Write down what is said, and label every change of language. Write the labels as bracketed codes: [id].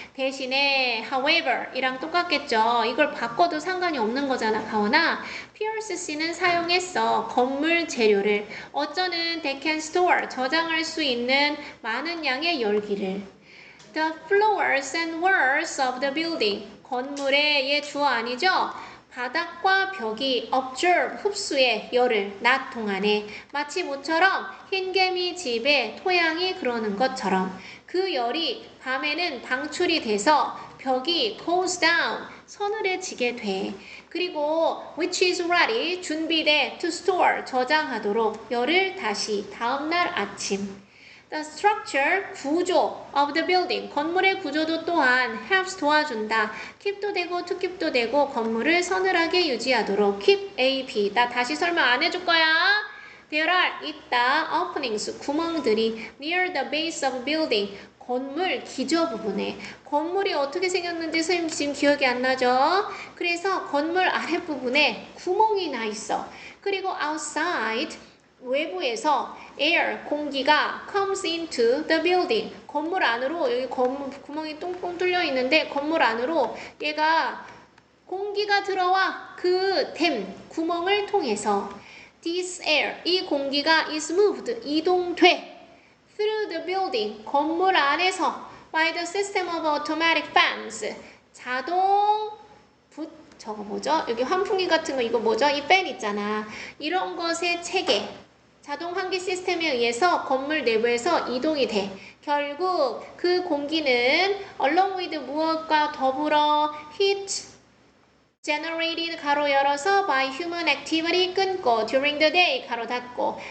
[ko] 대신에 however 이랑 똑같겠죠. 이걸 바꿔도 상관이 없는 거잖아, 가오나. 피어스 씨는 사용했어. 건물 재료를. 어쩌는 [en] they can store, [ko] 저장할 수 있는 많은 양의 열기를. [en] The floors and walls of the building, [ko] 건물의 얘 주어 아니죠? 바닥과 벽이 absorb, 흡수해 열을 낮 동안에. 마치 모처럼 흰개미 집에 토양이 그러는 것처럼 그 열이 밤에는 방출이 돼서 벽이 [en] goes down, [ko] 서늘해지게 돼. 그리고 [en] which is ready, [ko] 준비돼 [en] to store, [ko] 저장하도록 열을 다시 다음날 아침. [en] The structure, 구조 of the building, [ko] 건물의 구조도 또한 [en] helps, 도와준다. [ko] keep도 되고 to keep도 되고 건물을 서늘하게 유지하도록. [en] keep, A, B. [ko] 나 다시 설명 안 해줄 거야. [en] There are, 있다, openings, 구멍들이 near the base of building, [ko] 건물 기저 부분에. 건물이 어떻게 생겼는지 선생님 지금 기억이 안 나죠? 그래서 건물 아랫부분에 구멍이 나 있어. 그리고 outside, 외부에서 air, 공기가 [en] comes into the building, [ko] 건물 안으로, 여기 구멍이 똥똥 뚫려 있는데 건물 안으로 얘가 공기가 들어와. 그 구멍을 통해서. [en] This air, [ko] 이 공기가 [en] is moved, 이동돼. through the building, 건물 안에서 by the system of automatic fans, 자동 저거 뭐죠? [ko] 여기 환풍기 같은 거 이거 뭐죠? 이 팬 있잖아. 이런 것의 체계, 자동 환기 시스템에 의해서 건물 내부에서 이동이 돼. 결국 그 공기는 [en] along with 무엇과 더불어 heat generated, 가로 열어서 by human activity, 끊고 during the day, 가로 닫고.